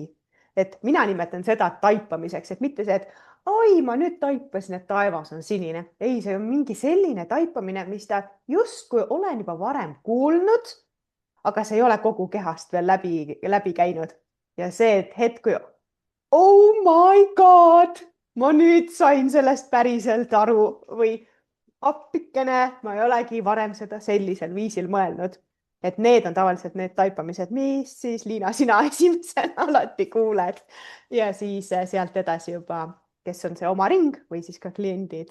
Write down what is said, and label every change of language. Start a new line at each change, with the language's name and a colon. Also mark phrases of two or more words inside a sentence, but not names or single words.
Estonian: Et mina nimetan seda taipamiseks, et mitte see, et oi, ma nüüd taipasin, et taevas on sinine. Ei, see on mingi selline taipamine, mis ta justkui olen juba varem kuulnud, aga see ei ole kogu kehast veel läbi käinud. Ja see, et hetk, kui
English: oh my god,
Estonian: ma nüüd sain sellest päriselt aru või appikene, ma ei olegi varem seda sellisel viisil mõelnud. Et need on tavaliselt need taipamised, mis siis Liina, sina esimesena alati kuuled ja siis sealt edasi juba, kes on see oma ring või siis ka kliendid.